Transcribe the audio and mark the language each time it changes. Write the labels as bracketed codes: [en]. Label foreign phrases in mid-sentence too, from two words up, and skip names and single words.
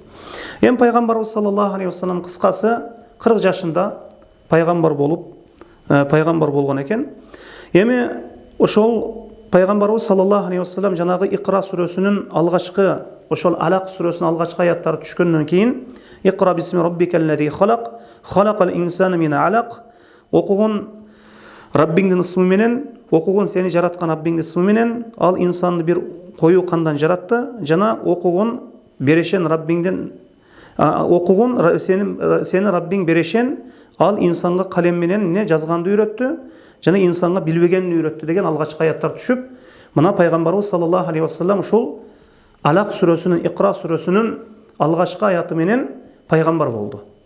[ky] Эми пайгамбарыбыз [ar] صلى الله عليه وسلم [ky] кыскасы 40 жашында пайгамбар болгон экен. Эми ошол пайгамбарыбыз [ar] صلى الله عليه وسلم [ky] жанагы Икра сүрөсүнүн алгачкы, ошол Алак сүрөсүнүн алгачкы аяттары түшкөндөн кийин [ar] اقرأ باسم ربك الذي خلق خلق الإنسان من علق, [ky] окугун Раббиңдин ысмы менен, окугун сени жараткан Раббиңдин ысмы менен, ал инсанды бир коюу кандан жаратты, жана окугун берешен Раббиңдин, окугун сени Раббиң берешен, ал инсанга калем менен не жазганды үйрөттү, жана инсанга билбегенди үйрөттү деген алгачкы аяттар түшүп, мына пайгамбарыбыз [ar] صلى الله عليه وسلم [ky] ушул Алак сүрөсүнүн, Икра сүрөсүнүн алгачкы аяты менен пайгамбар болду.